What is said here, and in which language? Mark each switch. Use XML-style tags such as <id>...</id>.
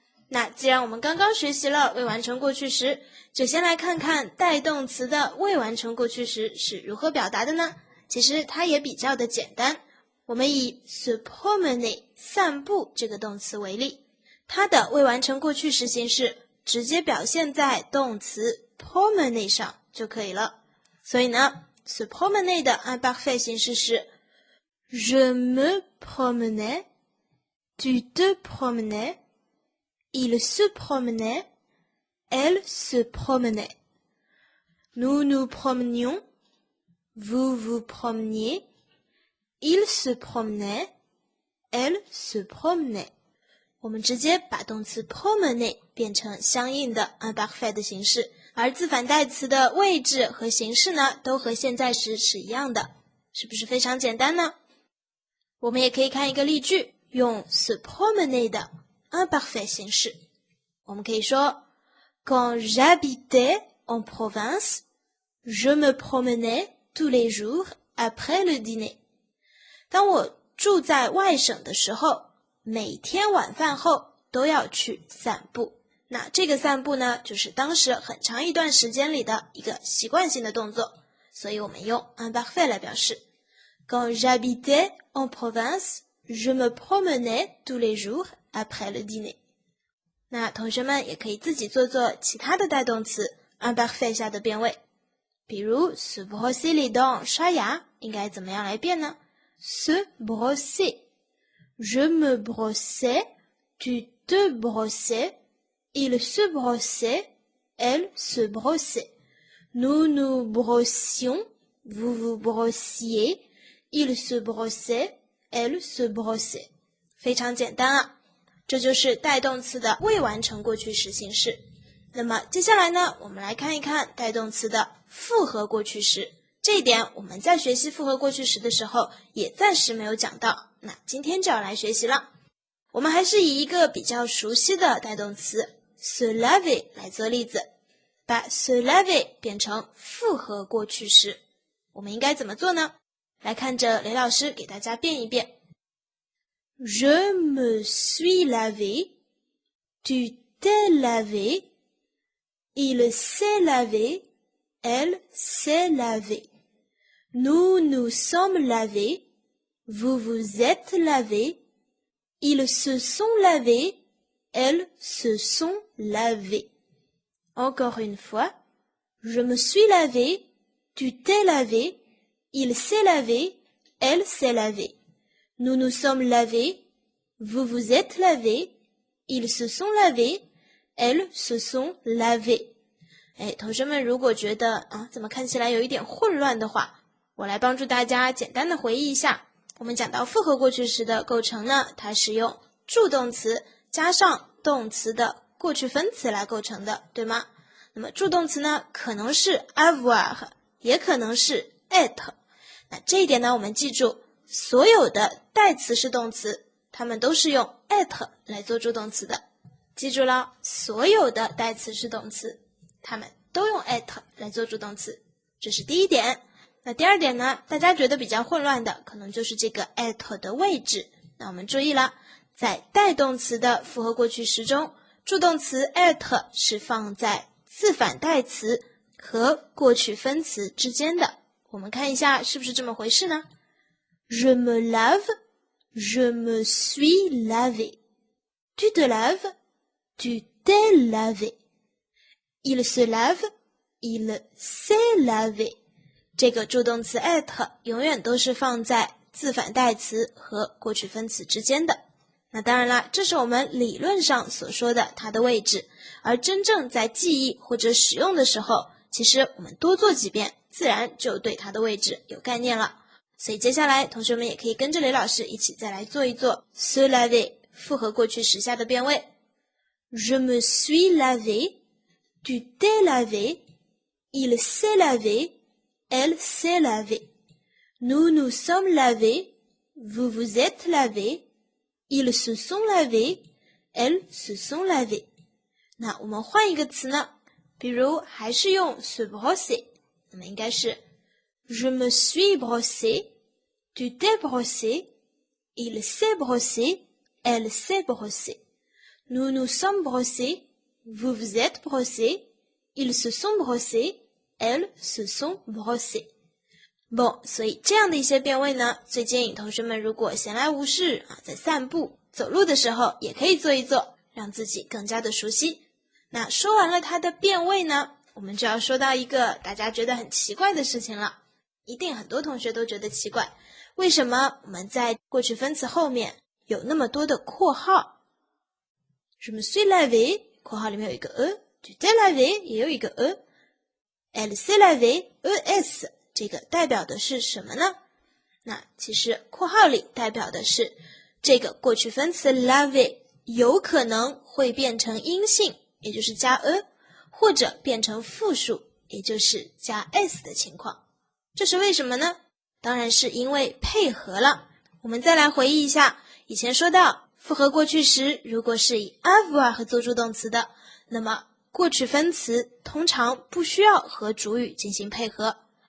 <zh>那既然我们刚刚学习了未完成过去时，就先来看看带动词的未完成过去时是如何表达的呢？其实它也比较的简单，我们以 se promener 散步这个动词为例，它的未完成过去时形式直接表现在动词 promener 上就可以了。所以呢</zh> <fr>se promener 的 imparfait 形式是 Je me promenais, tu te promenais, il se promenait, elle se promenait. Nous nous promenions, vous vous promeniez, il se promenait, elle se promenait.</fr> <zh>我们直接把动词 promener 变成相应的 imparfait 的形式，而自反代词的位置和形式呢，都和现在时是一样的，是不是非常简单呢？我们也可以看一个例句，用 se promener 的 imparfait 形式。我们可以说</zh> <fr>Quand j'habitais en province, je me promenais tous les jours après le dîner.</fr> <zh>当我住在外省的时候，每天晚饭后都要去散步。那这个散步呢，就是当时很长一段时间里的一个习惯性的动作，所以我们用 imparfait 来表示。</zh> <fr>Quand j'habitais en province, je me promenais tous les jours après le dîner.</fr> <zh>那同学们也可以自己做做其他的带动词 imparfait 下的变位，比如 se brosser les dents 刷牙应该怎么样来变呢？</zh> <fr>se brosser Je me brossais, tu te brossais, il se brossait, elle se brossait. Nous nous brossions, vous vous brossiez, il se brossait, elle se brossait.</fr> <zh>非常简单啊，这就是带动词的未完成过去时形式。那么接下来呢，我们来看一看带动词的复合过去时。这一点我们在学习复合过去时的时候也暂时没有讲到，那今天就要来学习了。我们还是以一个比较熟悉的带动词 se laver 来做例子，把 se laver 变成复合过去时，我们应该怎么做呢？来看着雷老师给大家变一变。</zh> <fr>Je me suis lavé, tu t'es lavé, il s'est lavé, elle s'est lavée.Nous nous sommes lavés, vous vous êtes lavés, ils se sont lavés, elles se sont lavées. Encore une fois, je me suis lavé, tu t'es lavé, il s'est lavé, elle s'est lavée. Nous nous sommes lavés, vous vous êtes lavés, ils se sont lavés, elles se sont lavées.</fr> <zh>同学们如果觉得怎么看起来有一点混乱的话，我来帮助大家简单的回忆一下，我们讲到复合过去时的构成呢，它是用助动词加上动词的过去分词来构成的，对吗？那么助动词呢，可能是 avoir， 也可能是 être。那这一点呢，我们记住，所有的代词式动词，它们都是用 être 来做助动词的。记住了，所有的代词式动词，它们都用 être 来做助动词，这是第一点。那第二点呢，大家觉得比较混乱的可能就是这个 être 的位置。那我们注意了，在带动词的复合过去时中，助动词 être 是放在自反代词和过去分词之间的。我们看一下是不是这么回事呢？</zh> <fr>Je me lave, je me suis lavé. Tu te laves, tu t'es lavé. Il se lave, il s'est lavé.</fr> <zh>这个助动词 être 永远都是放在自反代词和过去分词之间的。那当然啦，这是我们理论上所说的它的位置，而真正在记忆或者使用的时候，其实我们多做几遍，自然就对它的位置有概念了。所以接下来同学们也可以跟着雷老师一起再来做一做 se laver 复合过去时下的变位。</zh> <fr>Je me suis lavé, tu t'es lavé, il s'est lavé, elle s'est lavée. Nous nous sommes lavés, vous vous êtes lavés.Ils se sont lavés, elles se sont lavées.</fr> <zh>那我们换一个词呢，比如还是用</zh> <fr>se brosser，</fr> <zh>那么应该是</zh> <fr>Je me suis brossé, tu t'es brossé, il s'est brossé, elle s'est brossée. Nous nous sommes brossés, vous vous êtes brossés, ils se sont brossés, elles se sont brossées.</fr> <zh>Bon, 所以这样的一些变位呢，最建议同学们如果闲来无事在散步走路的时候也可以做一做，让自己更加的熟悉。那说完了它的变位呢，我们就要说到一个大家觉得很奇怪的事情了，一定很多同学都觉得奇怪，为什么我们在过去分词后面有那么多的括号？</zh> <fr>Je me suis lavé</fr> <zh>括号里面有一个</zh> <fr>tu t'es lavé</fr> <zh>也有一个</zh> <fr>elle s'est lavé es</fr> <zh>这个代表的是什么呢？那其实括号里代表的是这个过去分词 laver 有可能会变成阴性，也就是加或者变成复数，也就是加 s 的情况。这是为什么呢？当然是因为配合了。我们再来回忆一下，以前说到复合过去时如果是以 avoir 和做助动词的，那么过去分词通常不需要和主语进行配合。</zh>